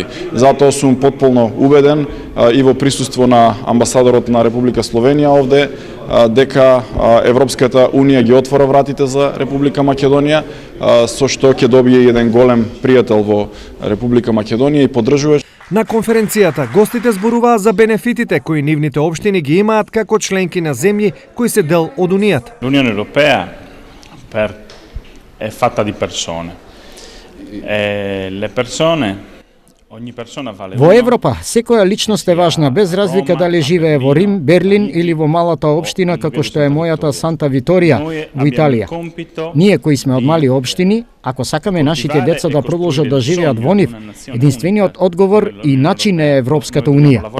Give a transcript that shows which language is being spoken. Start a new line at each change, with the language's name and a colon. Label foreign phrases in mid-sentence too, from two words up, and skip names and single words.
Macedonian: Затоа сум потполно убеден и во присуство на амбасадорот на Република Словенија овде дека Европската Унија ги отвора вратите за Република Македонија, со што ќе добие еден голем пријател во Република Македонија и поддржуваш. На конференцијата гостите зборуваа за бенефитите кои нивните општини ги имаат како членки на земји кои се дел од Унијата.
Italian: L'Unione Europea è fatta di persone. Le persone
Macedonian: Во Европа, секоја личност е важна, без разлика дали живее во Рим, Берлин или во малата општина како што е мојата Санта Виторија во Италија. Ние кои сме од мали општини, ако сакаме нашите деца да продолжат да живеат во нив, единствениот одговор и начин е Европската Унија.